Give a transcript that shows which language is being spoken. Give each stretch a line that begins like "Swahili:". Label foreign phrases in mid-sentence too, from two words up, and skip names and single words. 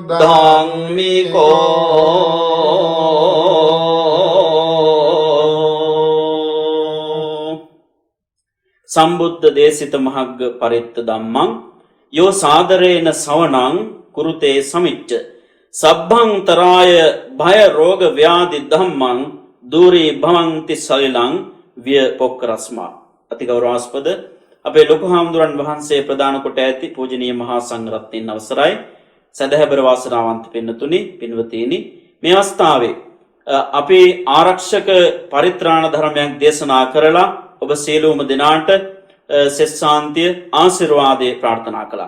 Pali: ධම්මිකෝ සම්බුද්ධ දේශිත මහග්ග පරිත්ත ධම්මං යෝ සාදරේන සවනං කුරුතේ සමිච්ච සබ්බං තරාය භය රෝග ව්‍යාධි ධම්මං දූරී භවಂತಿ සලිලං විය පොක්කරස්මා.
Sinhala: අතිගෞරවාස්පද අපේ ලොකු හාමුදුරන් වහන්සේ ප්‍රදාන කොට ඇති පූජනීය මහා සංඝරත්නයන් අවසරයි. සදහැබර වාසනාවන්ත පින්නතුනි පින්වතීනි, මේ අවස්ථාවේ අපි ආරක්ෂක පරිත්‍රාණ ධර්මයක් දේශනා කරලා ඔබ සියලුම දෙනාට සෙත් ශාන්තිය ආශිර්වාදය ප්‍රාර්ථනා කළා.